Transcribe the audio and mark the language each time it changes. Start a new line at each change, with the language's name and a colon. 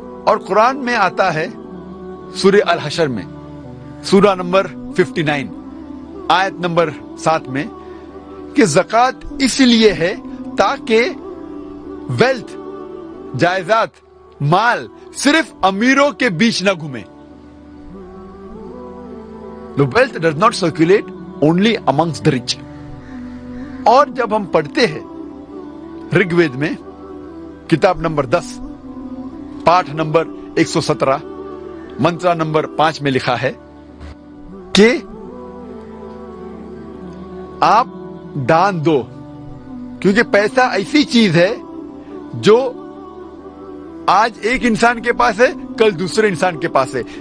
Hindi: और कुरान में आता है सूरह अल हशर में सूरा नंबर 59 आयत नंबर 7 में कि ज़कात इसलिए है ताकि वेल्थ, जायदाद, माल सिर्फ अमीरों के बीच न घूमे।
English: The wealth does not circulate only amongst the rich.
Hindi: और जब हम पढ़ते हैं ऋग्वेद में किताब नंबर 10 पाठ नंबर 117 मंत्र नंबर 5 में लिखा है कि आप दान दो, क्योंकि पैसा ऐसी चीज है जो आज एक इंसान के पास है, कल दूसरे इंसान के पास है।